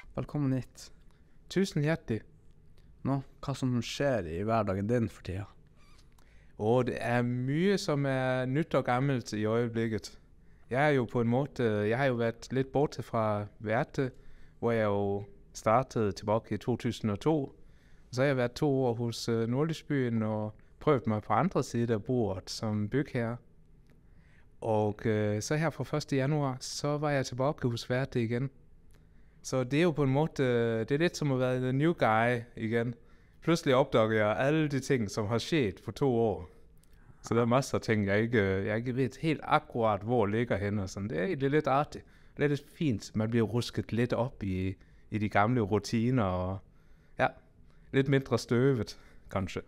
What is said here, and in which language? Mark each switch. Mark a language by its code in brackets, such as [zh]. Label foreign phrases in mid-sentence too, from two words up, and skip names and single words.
[no] velkommen hit. Tusen hjertelig. Nå, hva som skjer i hverdagen din for tida? [da] Og det er mye, som er nyt og gammelt i øjeblikket. Jeg er jo på en måde, jeg har jo været lidt borte fra Værte, hvor jeg jo startede tilbage i 2002. Så har jeg været 2 år hos Nordlysbyen og prøvet mig på andre side af bordet som bygherre. Og så her fra 1. januar, så var jeg tilbage hos Værte igen. Så det er jo på en måde, det er lidt som at være [en] the new guy [da] igen. Pludselig opdager jeg alle de ting, som har sket for 2 år. Så der er masser af ting, jeg ikke ved helt akkurat, hvor ligger henne. Og sådan. Det er egentlig lidt artigt. Det er lidt fint. Man bliver rusket lidt op i de gamle rutiner. Og ja, lidt mindre støvet, kanskje.